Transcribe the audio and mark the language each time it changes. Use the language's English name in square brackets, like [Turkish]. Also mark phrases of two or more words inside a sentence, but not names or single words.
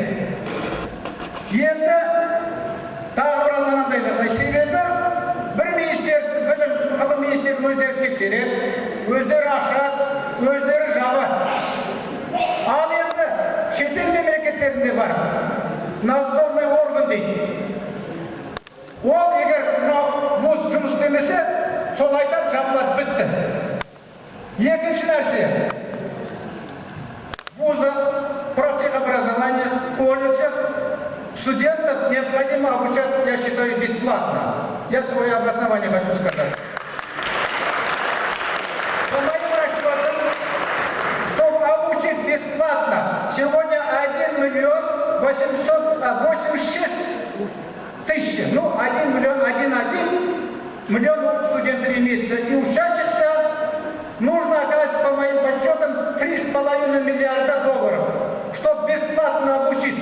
[Kazakh] Енді тағы бір мынандай жағдай, себебі бір министерство, білім ғылым министрлігінің өздері тексереді, өздері ашады, өздері жабады. Ал енді шетел мемлекеттерінде бар, [Russian] надзорный орган [Kazakh] дейді. Ол егер вуз жұмыс істемесе, сол айтады, жабылады, бітті. Екінші нәрсе, [Russian] вузы, профтехобразование, колледжах студентов необходимо обучать, я считаю, бесплатно. Я свое обоснование хочу сказать. По моим расчетам, чтобы обучить бесплатно, сегодня 1 886 тысяч, ну 1 миллион студентов имеется, и учащихся нужно, оказывается, по моим подсчетам, 3,5 миллиарда долларов, чтобы бесплатно обучить.